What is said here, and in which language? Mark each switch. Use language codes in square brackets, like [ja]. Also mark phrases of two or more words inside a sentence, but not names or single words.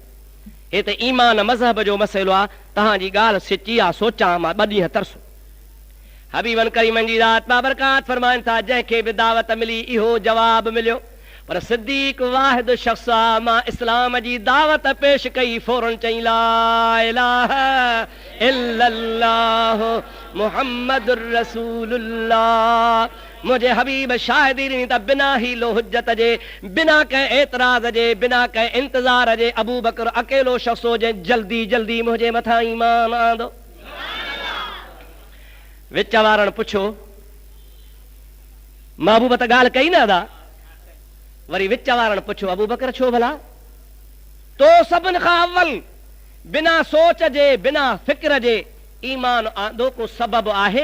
[sd] हे त ईमान मज़हब जो मसइलो आहे, तव्हांजी ॻाल्हि सची आहे, सोचां मां ॿ ॾींहं तरसो। हबीबन करीमन जी ज़ात बाबरकात फरमाइनि था जंहिंखे बि दावत मिली इहो जवाब मिलियो, पर सिद्दीक वाहिद शख्स आहे, मां इस्लाम जी दावत पेश कई, फौरन चई [ar] لا إله إلا الله محمد رسول الله. [sd] मुझे हबीब शाहिदी ॾिनी त बिना ही लो हुज्जत जे, बिना कंहिं एतराज़ जे, बिना कंहिं इंतज़ार जे अबू बकर अकेलो शख्स हो जंहिं जल्दी जल्दी मुंहिंजे मथां ईमान आंदो। विच वारनि पुछो, महबूब त ॻाल्हि कई न अदा, वरी विच वारनि पुछो अबू बकर छो भला, तो सभिनि खां अव्वल बिना सोच जे, बिना फिक्र जे ईमान आंदो, को सबब आहे?